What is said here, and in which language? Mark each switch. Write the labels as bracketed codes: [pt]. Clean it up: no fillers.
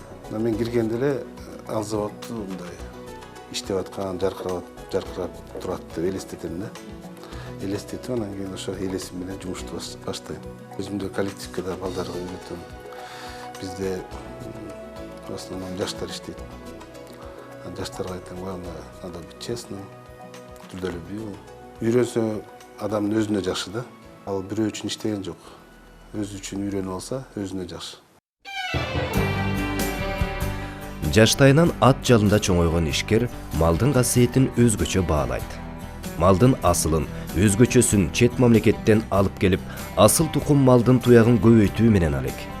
[ky] Мен киргенде эле ал заводду мындай иштеп аткан, жаркырап турат деп элестетем да. Элестетип, анан кийин ошо элесим менен жумушту баштайм. Өзүмдө коллективге да балдарга үйрөтөм. Бизде [ru] в основном [ky] жаштар иштейт. Жаштарга айтам, [ru] главное, надо быть честным, трудолюбивым. [ky] Үйрөнсө адамдын өзүнө жакшы да. Ал бирөө үчүн иштеген жок. Өзү үчүн үйрөнүп алса, өзүнө жакшы. Жаштайынан ат жалында чоңойгон ишкер малдын касиетин өзгөчө баалайт. Малдын асылын, өзгөчөсүн чет мамлекеттен алып келип, асыл тукум малдын туягын көбөйтүү менен алек.